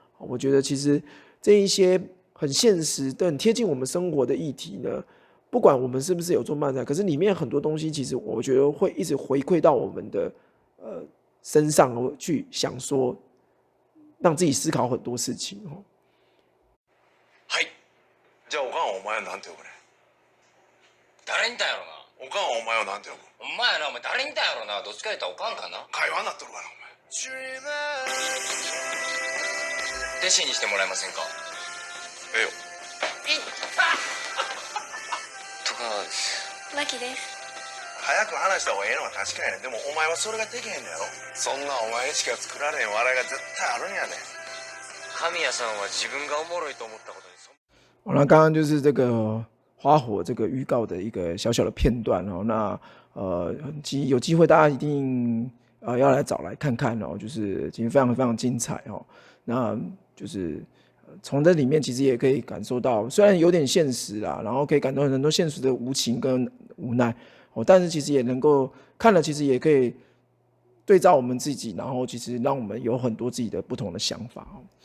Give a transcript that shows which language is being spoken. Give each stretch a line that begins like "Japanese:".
Chinese: 我觉得其实这一些很现实的、很贴近我们生活的议题呢，不管我们是不是有做漫才，可是里面很多东西，其实我觉得会一直回馈到我们的身上去想说，让自己思考很多事情哦。
Japanese: はい。じゃあおかんはお前はなんて呼ぶね。誰にたんやろな。おかんはお前はなんて呼ぶ。お前やな、お前誰にたんやろな。どっちか言ったらおかんかな。会話になっとるかなお前。弟子にしてもらえませんか。ええよ。いったとかマキです。早く話した方がええのは確かやねん。でもお前はそれができへんのやろ。そんなお前にしか作られへん笑いが絶対あるんやねん。神谷さんは自分がおもろいと思ったことに
Chinese: 好，那刚刚就是这个花火这个预告的一个小小的片段哦。那有机会大家一定要来找来看看哦，就是其实非常非常精彩哦。那就是从这里面其实也可以感受到，虽然有点现实啦，然后可以感到很多现实的无情跟无奈哦，但是其实也能够看了，其实也可以对照我们自己，然后其实让我们有很多自己的不同的想法哦。